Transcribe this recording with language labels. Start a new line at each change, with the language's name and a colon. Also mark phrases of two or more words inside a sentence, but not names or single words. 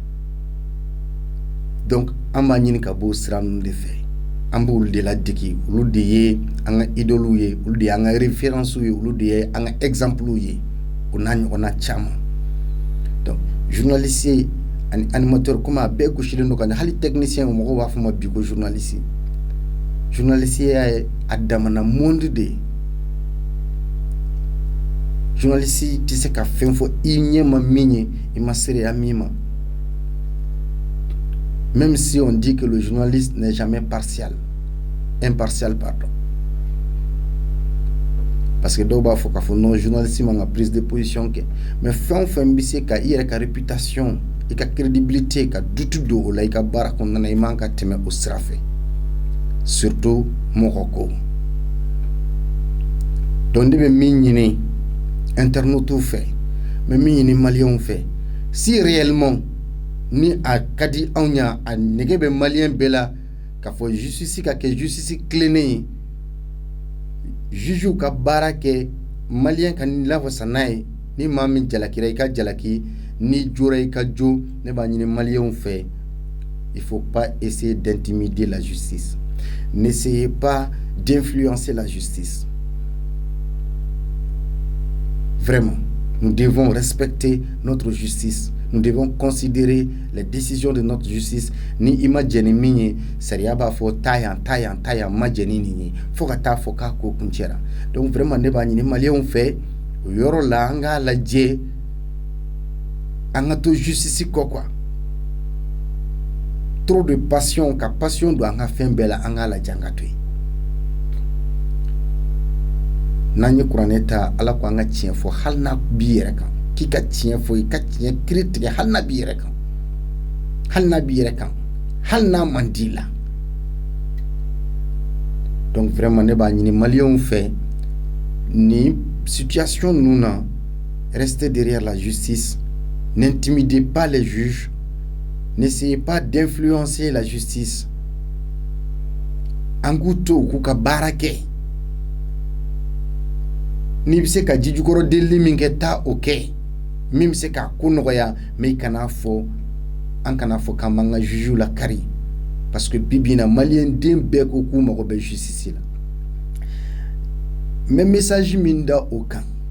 Bambara: donc an b'a ɲini ka bɔ sira ninnu de fɛ an b'olu de ladege olu de ye an ka idoliw ye olu de ye an ka références ye olu de ye an ka exemples ye o n'a ɲɔgɔnna caman
French: donc journaliste
Bambara: ani
French: animateur comme
Bambara: a bɛɛ gosilen don ka ɲɛ hali technicien mɔgɔw b'a fɔ ma bi ko journaliste ye a damana monde de ye journaliste tɛ se ka fɛn fɔ i ɲɛ ma min ye i ma sereya min ma
French: même si on dit que le journaliste n'est jamais impartial pardon parce que
Bambara: dɔw b'a fɔ k'a fɔ
French: non journaliste
Bambara: man ka
French: prise de position
Bambara: kɛ mais fɛn o fɛn bɛ se ka i yɛrɛ ka réputation i ka crédibilité ka dutu don o la i ka baara kɔnɔna na i man ka tɛmɛ o sira fɛ surtout mɔgɔ ko donc ne bɛ min ɲini internautes fɛ mais min ɲini maliyɛnw fɛ
French: si réellement
Bambara: ni a ka di anw ɲa a nege bɛ maliyɛn bɛɛ la k'a fɔ justice ka kɛ justice tilennen ye jugew ka baara kɛ maliyɛn ka lafasa n'a ye ni maa min jalakira i ka jalaki ni jora i ka jo ne b'a ɲini maliyɛnw fɛ
French: il faut pas essayer d'intimider la justice n'essayez pas d'influencer la justice vraiment nous devons respecter notre justice. Nous devons considérer les décisions de notre justice.
Bambara: Ni ima jeni minye sariya b'a fɔ tayan ma jeni ni fo ka taa fɔ k'a ko kuncɛra.
French: Donc vraiment
Bambara: ne b'a ɲini maliyɛnw fɛ o yɔrɔ la an k'a lajɛ an ka to justice kɔ quoi.
French: Trop de passion
Bambara: ka passion don an ka fɛn bɛɛ la an k'a lajɛ an ka to yen. N'an ye kuranɛ ta Ala ko an ka tiɲɛ fɔ hali n'a b'i yɛrɛ kan. K'i ka tiɲɛ fɔ i ka tiɲɛ kiri tigɛ hali n'a b'i yɛrɛ kan hali n'a man di la
French: donc vraiment
Bambara: ne b'a ɲini maliyɛnw fɛ ni situation ninnu na
French: restez derrière la justice n'intimidez pas les juges n'essayez pas d'influencer la justice
Bambara: an k'u to u k'u ka baara kɛ n'i bɛ se ka ji jukɔrɔ delili min kɛ taa o kɛ min bɛ se k'a ko nɔgɔya mais i kana fɔ an kana fɔ k'an b'an ka jugew lakari
French: parce que
Bambara: bi bi in na maliyɛn den bɛɛ ko k'u mago bɛ justice la n bɛ message min da o kan